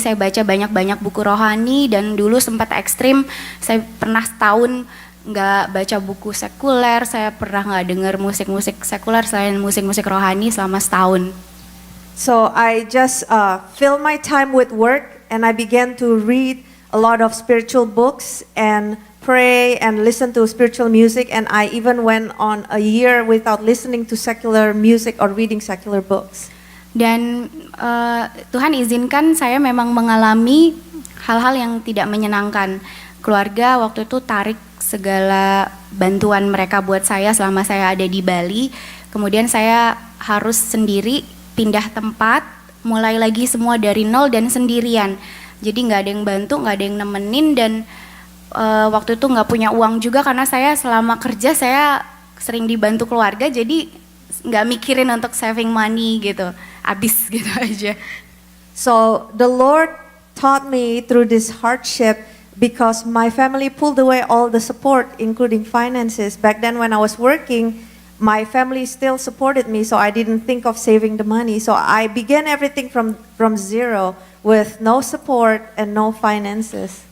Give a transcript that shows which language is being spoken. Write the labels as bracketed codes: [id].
[id] Saya baca banyak buku rohani, dan dulu sempat ekstrim. Saya pernah setahun nggak baca buku sekuler, saya pernah nggak dengar musik-musik sekuler selain musik-musik rohani selama setahun. [en] So I just fill my time with work, and I began to read a lot of spiritual books and pray and listen to spiritual music, and I even went on a year without listening to secular music or reading secular books. [id] Dan Tuhan izinkan saya memang mengalami hal-hal yang tidak menyenangkan. Keluarga waktu itu tarik segala bantuan mereka buat saya selama saya ada di Bali. Kemudian saya harus sendiri pindah tempat, mulai lagi semua dari nol dan sendirian. Jadi nggak ada yang bantu, nggak ada yang nemenin, dan waktu itu nggak punya uang juga karena saya selama kerja saya sering dibantu keluarga, jadi nggak mikirin untuk [en] saving money [id] gitu, habis gitu aja. [en] So the Lord taught me through this hardship, because my family pulled away all the support, including finances. Back then when I was working, my family still supported me, so I didn't think of saving the money. So I began everything from zero with no support and no finances.